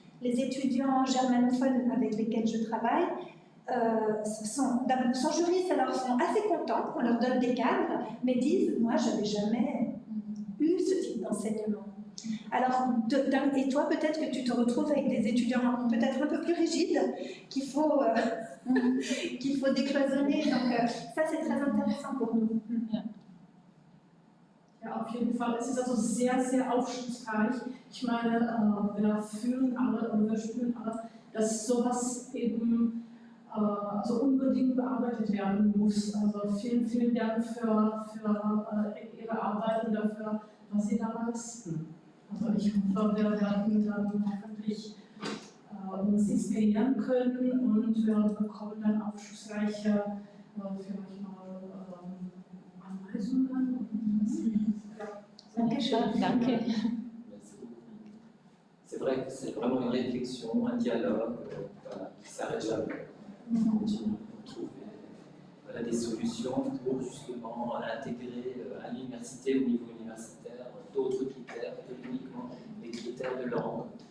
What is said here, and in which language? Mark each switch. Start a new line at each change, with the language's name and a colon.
French: Les étudiants germanophones avec lesquels je travaille sont juristes, alors sont assez contents qu'on leur donne des cadres, mais disent « moi, je n'avais jamais eu ce type d'enseignement ». Alors, et toi, peut-être que tu te retrouves avec des étudiants peut-être un peu plus rigides, qu'il faut décloisonner. Donc, ça, c'est très intéressant pour nous.
German: Ja, auf jeden Fall. Es ist also sehr, sehr aufschlussreich. Ich meine, wir fühlen alle und wir spüren alle, dass sowas eben also unbedingt bearbeitet werden muss. Also vielen, vielen Dank für Ihre Arbeit und dafür, was Sie da leisten. Also ich hoffe, wir werden dann wirklich uns inspirieren können und wir bekommen dann aufschlussreiche, vielleicht mal Anweisungen. Danke.
French: C'est vrai que c'est vraiment une réflexion, un dialogue voilà, qui ne s'arrête jamais. On continue à trouver des solutions pour justement intégrer à l'université, au niveau universitaire, d'autres critères que uniquement les critères de langue.